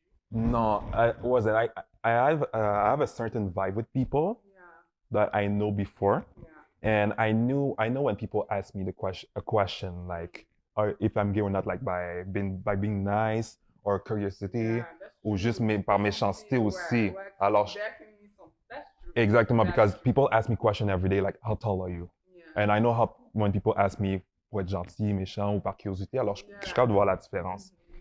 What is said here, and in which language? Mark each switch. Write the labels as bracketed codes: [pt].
[en] No, I wasn't. I have a certain vibe with people that I know before, and I know when people ask me a question like, or if I'm gay or not, like by being nice. Or curiosity, [fr] ou juste par méchanceté aussi. Alors, exactement, [en] because people ask me questions every day, like, how tall are you? And I know how, when people ask me [fr] pour être gentil, méchant ou par curiosité, alors je suis capable de voir la différence.